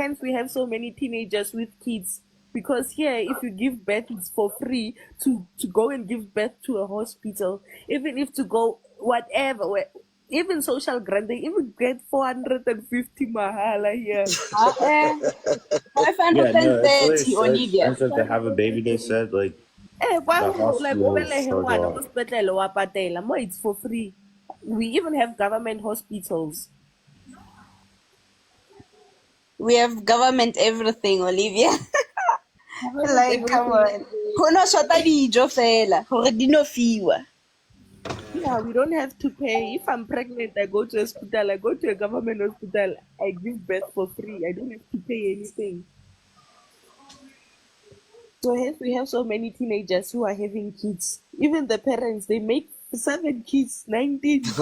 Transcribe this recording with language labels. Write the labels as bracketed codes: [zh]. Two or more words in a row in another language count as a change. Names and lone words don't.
[en] Hence, we have so many teenagers with kids because here, if you give birth, it's for free to go and give birth to a hospital. Even if to go whatever, even social grant, they even get 450 mahala here. Yeah, no, it's really 530, so Olivia. expensive to have a baby. They said like the Like hospitals charge a lot. [st] hospital wa patela, [en] more it's for free. We even have government hospitals. We have government everything, Olivia. Like, come on. [st] Ho no shota dijo fela hore di no fiwa. [en] Yeah, we don't have to pay. If I'm pregnant, I go to hospital. I go to a government hospital. I give birth for free. I don't have to pay anything. So hence we have so many teenagers who are having kids. Even the parents, they make 7 kids, 19.